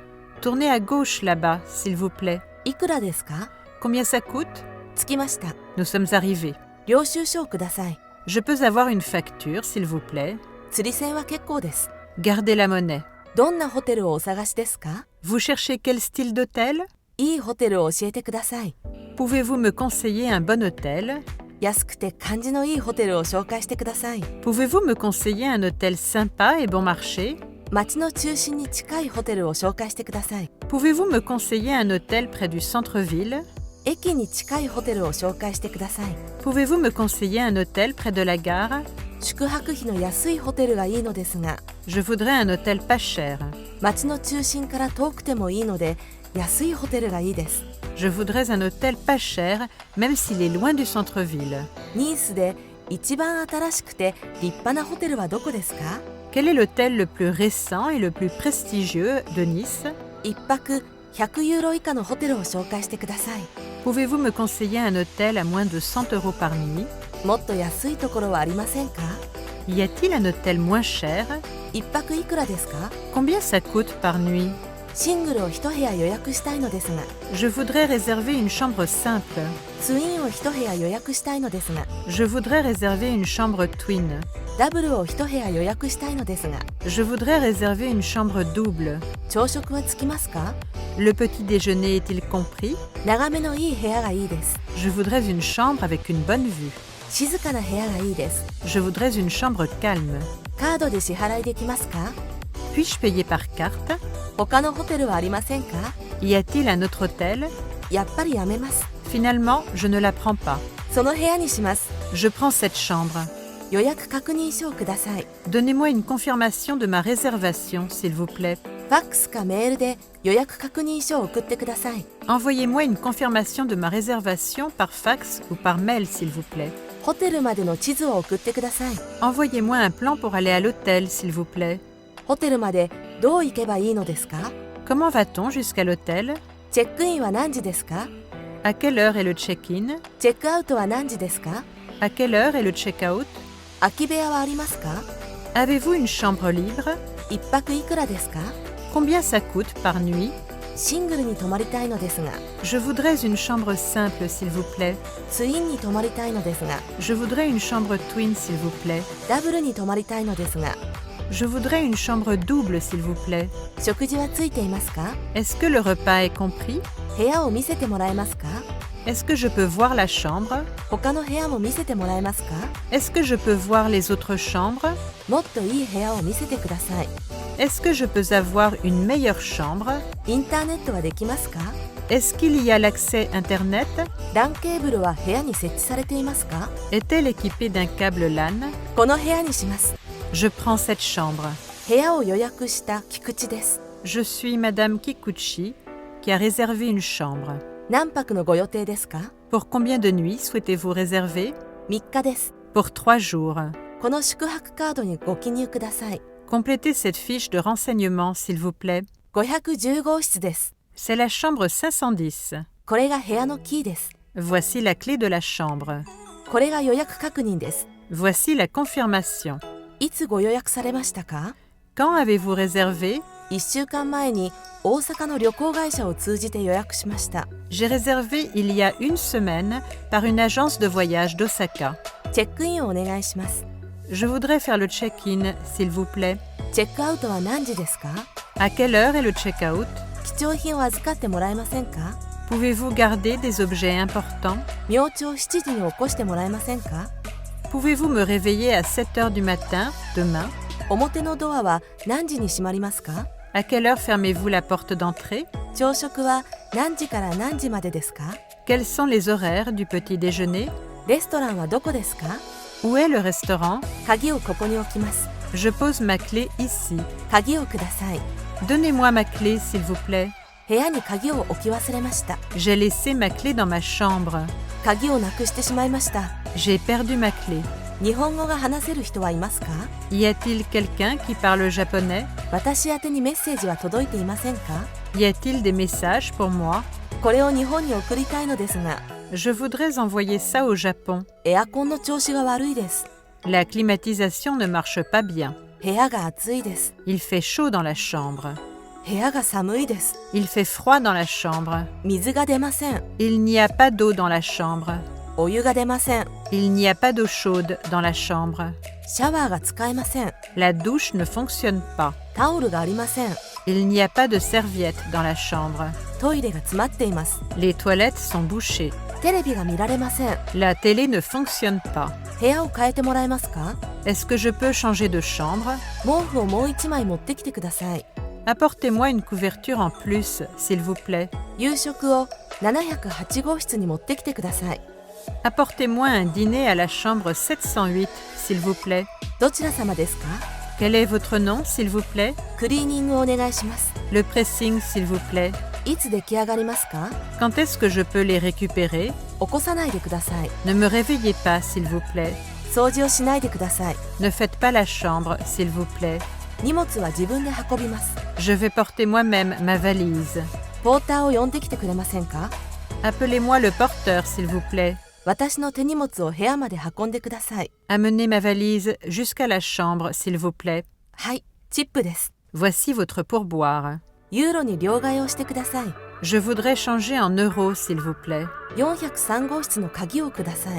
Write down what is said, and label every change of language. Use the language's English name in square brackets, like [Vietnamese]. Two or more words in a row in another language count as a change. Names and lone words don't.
[French] Tournez à gauche là-bas, s'il vous plaît. [Japanese] いくらですか？ [French] Combien ça coûte? [Japanese] 着きました。 [French] Nous sommes arrivés. [Japanese] 領収書をください。 [French] Je peux avoir une facture, s'il vous plaît? [Japanese] 釣り銭は結構です。 [French] Gardez la monnaie. [Japanese] どんなホテルをお探しですか？ [French] Vous cherchez quel style d'hôtel? [Japanese] いいホテルを教えてください。 [French] Pouvez-vous me conseiller un bon hôtel? [Japanese] 安くて感じのいいホテルを紹介してください。 [French] Pouvez-vous me conseiller un hôtel sympa et bon marché? [Japanese] 街の中心に近いホテルを紹介してください。 [French] Pouvez-vous me conseiller un hôtel près du centre-ville? [Japanese] 駅に近いホテルを紹介してください。 [French] Pouvez-vous me conseiller un hôtel près de la gare? [Japanese] 宿泊費の安いホテルがいいのですが、 [French] Je voudrais un hôtel pas cher. [Japanese] 街の中心から遠くてもいいので、安いホテルがいいです。 [French] Je voudrais un hôtel pas cher, même s'il est loin du centre-ville. [Japanese] ニースで一番新しくて立派なホテルはどこですか？ [French] Quel est l'hôtel le plus récent et le plus prestigieux de Nice? [Japanese] 一泊100ユーロ以下のホテルを紹介してください。 [French] Pouvez-vous me conseiller un hôtel à moins de 100 € par nuit? [Japanese] もっと安いところはありませんか？ [French] Y a-t-il un hôtel moins cher? [Japanese] 一泊いくらですか？ [French] Combien ça coûte par nuit? [Japanese] シングルを一部屋予約したいのですが、 [French] Je voudrais réserver une chambre simple. [Japanese] ツインを一部屋予約したいのですが、 [French] Je voudrais réserver une chambre twin. [Japanese] ダブルを一部屋予約したいのですが、 [French] Je voudrais réserver une chambre double. [Japanese] 朝食はつきますか？ [French] Le petit déjeuner est-il compris? [Japanese] 眺めのいい部屋がいいです。 [French] Je voudrais une chambre avec une bonne vue. [Japanese] 静かな部屋がいいです。 [French] Je voudrais une chambre calme. [Japanese] カードで支払いできますか？ [French] Puis-je payer par carte? [Japanese] 他のホテルはありませんか？ [French] Y a-t-il un autre hôtel? [Japanese] やっぱりやめます。 [French] Finalement, je ne la prends pas. [Japanese] その部屋にします。 [French] Je prends cette chambre. [Japanese] 予約確認書をください。 [French] Donnez-moi une confirmation de ma réservation, s'il vous plaît. [Japanese] ファックスかメールで予約確認書を送ってください。 [French] Envoyez-moi une confirmation de ma réservation par fax ou par mail, s'il vous plaît. [Japanese] ホテルまでの地図を送ってください。 [French] Envoyez-moi un plan pour aller à l'hôtel, s'il vous plaît. [Japanese] ホテルまでどう行けばいいのですか？ [French] Comment va-t-on jusqu'à l'hôtel? [Japanese] チェックインは何時ですか？ [French] À quelle heure est le check-in? [Japanese] チェックアウトは何時ですか？ [French] À quelle heure est le check-out? [Japanese] 空き部屋はありますか？ [French] Avez-vous une chambre libre? [Japanese] 一泊いくらですか？ [French] Combien ça coûte par nuit? [Japanese] シングルに泊まりたいのですが、 [French] Je voudrais une chambre simple, s'il vous plaît. [Japanese] ツインに泊まりたいのですが、 [French] Je voudrais une chambre twin, s'il vous plaît. [Japanese] ダブルに泊まりたいのですが、 [French] Je voudrais une chambre double, s'il vous plaît. [Japanese] 食事はついていますか？ [French] Est-ce que le repas est compris? [Japanese] 部屋を見せてもらえますか？ [French] Est-ce que je peux voir la chambre? [Japanese] 他の部屋も見せてもらえますか？ [French] Est-ce que je peux voir les autres chambres? [Japanese] もっといい部屋を見せてください。 [French] Est-ce que je peux avoir une meilleure chambre? [Japanese] インターネットはできますか？ [French] Est-ce qu'il y a l'accès Internet? [Japanese] LAN ケーブルは部屋に設置されていますか？ [French] Est-elle équipée d'un câble LAN? [Japanese] この部屋にします。 [French] Je prends cette chambre. [Japanese] 部屋を予約した菊池です。 [French] Je suis Madame Kikuchi qui a réservé une chambre. [Japanese] 何泊のご予定ですか？ [French] Pour combien de nuits souhaitez-vous réserver? [Japanese] 3 日です。 [French] Pour 3 jours. [Japanese] この宿泊カードにご記入ください。 [French] Complétez cette fiche de renseignement, s'il vous plaît. [Japanese] 510 号室です。 [French] C'est la chambre 510. [Japanese] これが部屋のキーです。 [French] Voici la clé de la chambre. [Japanese] これが予約確認です。 [French] Voici la confirmation. [Japanese] いつご予約されましたか？ [French] Quand avez-vous réservé? [Japanese] 1 週間前に大阪の旅行会社を通じて予約しました。 [French] J'ai réservé il y a une semaine par une agence de voyage d'Osaka. [Japanese] チェックインをお願いします。 [French] Je voudrais faire le check-in, s'il vous plaît. [Japanese] チェックアウトは何時ですか？ [French] À quelle heure est le check-out? [Japanese] 貴重品を預かってもらえませんか？ [French] Pouvez-vous garder des objets importants? [Japanese] 明朝7時に起こしてもらえませんか？ [French] Pouvez-vous me réveiller à 7 heures du matin, demain? [Japanese] 表のドアは何時に閉まりますか？ [French] À quelle heure fermez-vous la porte d'entrée? [Japanese] 朝食は何時から何時までですか？ [French] Quels sont les horaires du petit déjeuner? [Japanese] レストランはどこですか？ [French] Où est le restaurant? [Japanese] 鍵をここに置きます。 [French] Je pose ma clé ici. [Japanese] 鍵をください。 [French] Donnez-moi ma clé, s'il vous plaît. [Japanese] 部屋に鍵を置き忘れました。 [French] J'ai laissé ma clé dans ma chambre. [Japanese] 鍵をなくしてしまいました。 [French] J'ai perdu ma clé. [Japanese] 日本語が話せる人はいますか？ [French] Y a-t-il quelqu'un qui parle japonais? [Japanese] 私宛てにメッセージは届いていませんか？ [French] Y a-t-il des messages pour moi? [Japanese] これを日本に送りたいのですが、 [French] Je voudrais envoyer ça au Japon. [Japanese] エアコンの調子が悪いです。 [French] La climatisation ne marche pas bien. [Japanese] 部屋が暑いです。 [French] Il fait chaud dans la chambre. [Japanese] 部屋が寒いです。 [French] Il fait froid dans la chambre. [Japanese] 水が出ません。 [French] Il n'y a pas d'eau dans la chambre. [Japanese] お湯が出ません。 [French] Il n'y a pas d'eau chaude dans la chambre. [Japanese] シャワーが使えません。 [French] La douche ne fonctionne pas. [Japanese] タオルがありません。 [French] Il n'y a pas de serviette dans la chambre. [Japanese] トイレが詰まっています。 [French] Les toilettes sont bouchées. [Japanese] テレビが見られません。 [French] La télé ne fonctionne pas. [Japanese] 部屋を変えてもらえますか？ [French] Est-ce que je peux changer de chambre? [Japanese] 毛布をもう一枚持ってきてください。 [French] Apportez-moi une couverture en plus, s'il vous plaît. [Japanese] 夕食を708号室に持ってきてください。 [French] Apportez-moi un dîner à la chambre 708, s'il vous plaît. [Japanese] どちら様ですか？ [French] Quel est votre nom, s'il vous plaît? [Japanese] クリーニングをお願いします。 [French] Le pressing, s'il vous plaît. [Japanese] いつ出来上がりますか？ [French] Quand est-ce que je peux les récupérer? [Japanese] 起こさないでください。 [French] Ne me réveillez pas, s'il vous plaît. [Japanese] 掃除をしないでください。 [French] Ne faites pas la chambre, s'il vous plaît. [Japanese] 荷物は自分で運びます。 [French] Je vais porter moi-même ma valise. [Japanese] ポーターを呼んできてくれませんか？ [French] Appelez-moi le porteur, s'il vous plaît. [Japanese] 私の手荷物を部屋まで運んでください。 [French] Amenez ma valise jusqu'à la chambre, s'il vous plaît. [Japanese] はい、チップです。 [French] Voici votre pourboire. [Japanese] ユーロに両替をしてください。 [French] Je voudrais changer en euros, s'il vous plaît. [Japanese] 403 号室の鍵をください。